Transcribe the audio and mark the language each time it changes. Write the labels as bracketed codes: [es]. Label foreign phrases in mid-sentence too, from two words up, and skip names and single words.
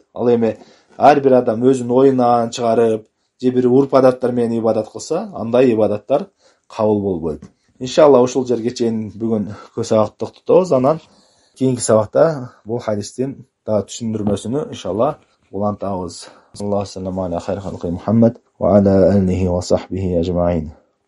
[ky] Ал эми ар бир адам өзүнүн оюнан чыгарып, же бир урп адаттар менен ибадат кылса, андай ибадаттар кабыл болбойт. Иншалла ушул жерге чейин бүгүн көп сабак токтотобуз. Анан кийинки сабакта бул хадистин дагы түшүндүрмөсүнү иншалла улантабыз. [ar] الله صلى الله عليه ومحمد وعلى آله وصحبه أجمعين.